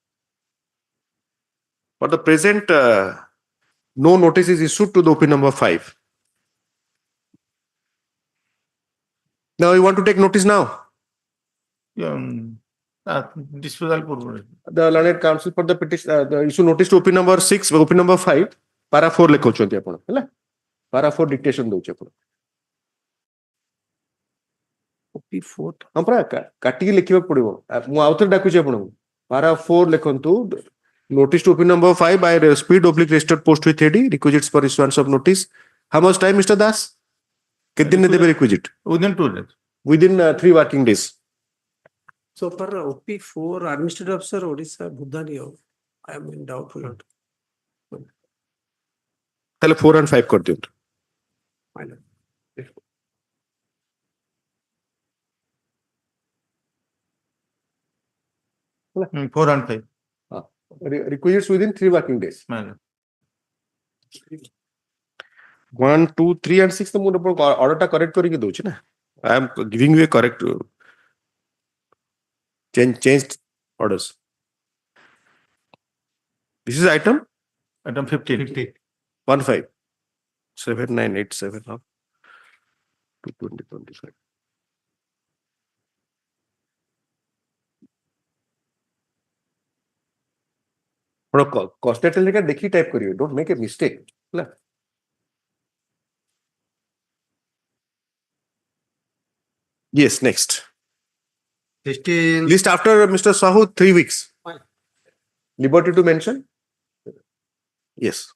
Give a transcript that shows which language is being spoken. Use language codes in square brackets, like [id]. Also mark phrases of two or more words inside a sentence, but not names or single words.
[en] For the present, no notice is issued to the OP number 5. Now you want to take notice now? [or] disposal ପୂର୍ବରୁ [en] The learned counsel for the petition, the issue notice to OP number 6, OP number 5, [or] para 4 lekhantu ଆପଣ ହେଲା [en] para 4 dictation [or] ଦଉଛି ଆପଣ [en] OP4 [or] ହଁ ପରା କାଟିକି ଲେଖିବାକୁ ପଡିବ ମୁଁ ଆଉଥରେ ଡାକୁଛି ଆପଣଙ୍କୁ para 4 ଲେଖନ୍ତୁ [en] notice to OP number 5 by speed oblique registered post with AD requisites for issuance of notice. How much time, Mr. Das? [or] କେତେ ଦିନ ଦେବେ requisite? [en] within 2 days Within 3 working days. so for OP4 administrative officer Odisha Budhani I am in doubtful. [or] ତାହେଲେ 4 and 5 କରିଦିଅନ୍ତୁ [en] My lord. 4 and 5 requisites within 3 working days. man [or] 1, 2, 3 and 6 ତ ମୁଁ order ଟା correct କରିକି ଦଉଛି ନା [en] I am giving you a correct changed orders. This is item 15 15 7987 of 2025. Cost letter [hi] देखी टाइप करिए [en] don't make a mistake. Yes, next. 16 List after Mr. Sahoo 3 weeks. Fine. Liberty to mention? Yes.